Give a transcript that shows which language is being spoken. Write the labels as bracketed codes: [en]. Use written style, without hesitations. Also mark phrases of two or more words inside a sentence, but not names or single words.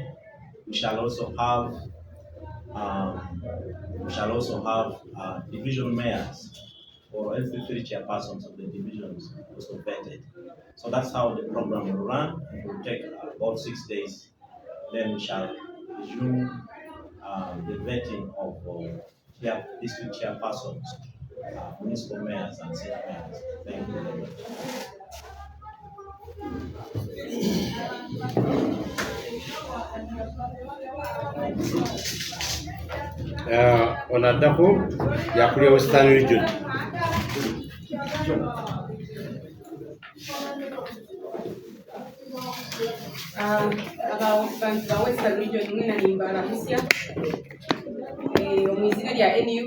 [en] We shall also have division mayors or LC3 chairpersons of the divisions also vetted. So that's how the program will run. It will take about 6 days. Then we shall resume the vetting of district chairpersons, municipal mayors, and city mayors. Thank you very much. [xog] Onaddako yakulya Western Region. Abantu ba Western Region mwena nimbalamusya omwizina lya NUP